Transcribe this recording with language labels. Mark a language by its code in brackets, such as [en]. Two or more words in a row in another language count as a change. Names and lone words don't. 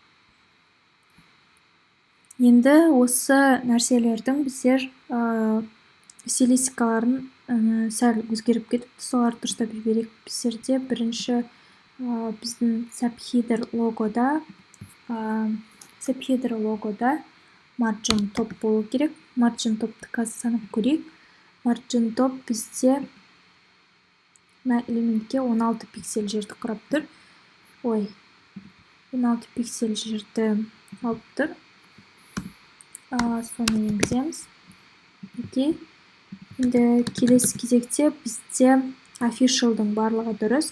[kk] Енді осы нәрселердің біздер стилистикаларын сәл өзгеріп кетіп, соларды дұрыстап жіберейік. Біздерде бірінші біздің Subheader логода [en] margin top [kk] болу керек. [en] Margin topты [kk] қазір санап көрейік. [en] Margin top [kk] бізде мына элементке 16 пиксель жерді құрап тұр. 16 пиксель жерді алып тұр. Соны енгіземіз. Окей. Енді келесі кезекте бізде officialдың барлығы дұрыс.